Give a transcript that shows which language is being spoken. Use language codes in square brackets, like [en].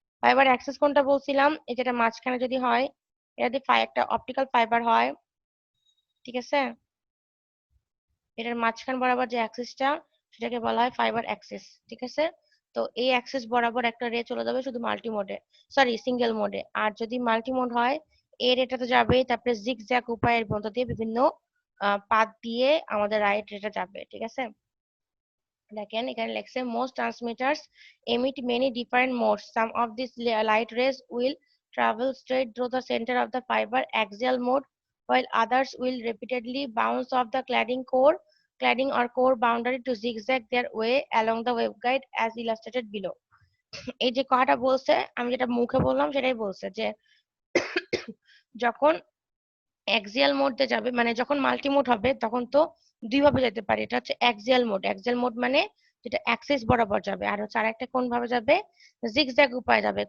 [bn] Fibre Axis কোনটা বলছিলাম, এই যেটা মাঝখানে যদি হয়, এটা যদি একটা অপটিক্যাল ফাইবার হয়, ঠিক আছে, এটার মাঝখান বরাবর যে অ্যাক্সিসটা সেটাকে বলা হয় ফাইবার অ্যাক্সিস। ঠিক আছে, তো এই অ্যাক্সিস বরাবর একটা রে চলে যাবে শুধু মাল্টি মোডে, সরি সিঙ্গেল মোডে। আর যদি মাল্টি মোড হয় এই রেটা তো যাবেই, তারপরে জিগজ্যাগ উপায়ের মধ্য দিয়ে বিভিন্ন পাথ দিয়ে আমাদের রাইট রেটা যাবে। ঠিক আছে, দেখেন এখানে লেখছে [en] most transmitters emit many different modes. Some of these light rays will travel straight through the center of the fiber axial mode, while others will repeatedly bounce off the cladding or core boundary to zigzag their way along the waveguide as illustrated below. [bn] এই যে কথাটা বলছে আমি যেটা মুখে বললাম সেটাই বলছে যে যখন অ্যাক্সিয়াল মোডে যাবে মানে যখন মাল্টি মোড হবে তখন তো দুই ভাবে যেতে পারে, এটা হচ্ছে অ্যাক্সিয়াল মোড। অ্যাক্সিয়াল মোড মানে যেটা অ্যাক্সিস বরাবর যাবে, আর হচ্ছে আরেকটা কোন ভাবে যাবে, জিগজ্যাগ উপায় যাবে।